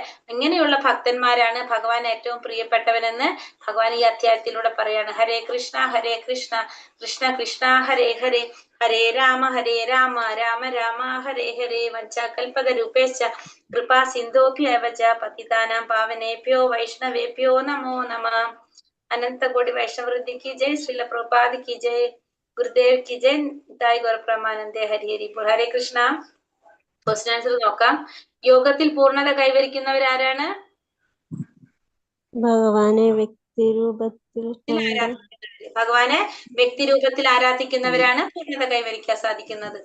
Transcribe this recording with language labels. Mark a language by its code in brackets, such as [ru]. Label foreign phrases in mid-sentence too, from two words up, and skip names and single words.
[ml] ഇങ്ങനെയുള്ള ഭക്തന്മാരാണ് ഭഗവാൻ ഏറ്റവും പ്രിയപ്പെട്ടവനെന്ന് ഭഗവാൻ ഈ അധ്യായത്തിലൂടെ പറയാണ്. ഹരേ കൃഷ്ണ കൃഷ്ണ കൃഷ്ണ ഹരേ ഹരേ, ഹരേ രാമ രാമ രാമ ഹരേ ഹരേ. [sa] വഞ്ചാകൽപതരൂപേശ്ച കൃപാ സിന്ധോഭ്യവച പതിതാനാം പാവനേഭ്യോ വൈഷ്ണവേഭ്യോ നമോ നമഃ. [hi] अनंतकोटि वैष्णववृंदी की जय, श्रील प्रभुपाद की जय, गुरुदेव की जय, ताय गौर प्रमानंदे. हरि हरि बोल. हरे कृष्ण. [en] question answer [ml] നോക്കാം. യോഗത്തിൽ പൂർണ്ണത കൈവരിക്കുന്നവരാരാണ്? ഭഗവാനെ വ്യക്തിരൂപത്തിൽ ഭഗവാനെ വ്യക്തിരൂപത്തിൽ ആരാധിക്കുന്നവരാണ് പൂർണ്ണത കൈവരിക്കാൻ സാധിക്കുന്നത്.